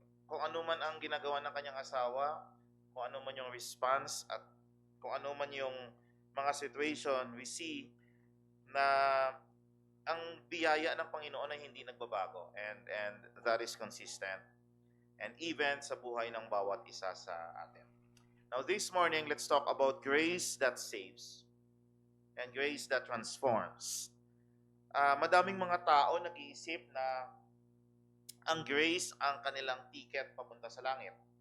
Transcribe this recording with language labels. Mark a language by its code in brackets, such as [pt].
[tl] Kung ano man ang ginagawa ng kanyang asawa, kung ano man yung response at kung ano man yung mga situation, [en] we see [tl] na ang biyaya ng Panginoon ay hindi nagbabago [en] and that is consistent and even [tl] sa buhay ng bawat isa sa atin. [en] Now this morning, let's talk about grace that saves and grace that transforms. [tl] Madaming mga tao nag-iisip na ang grace ang kanilang ticket papunta sa langit.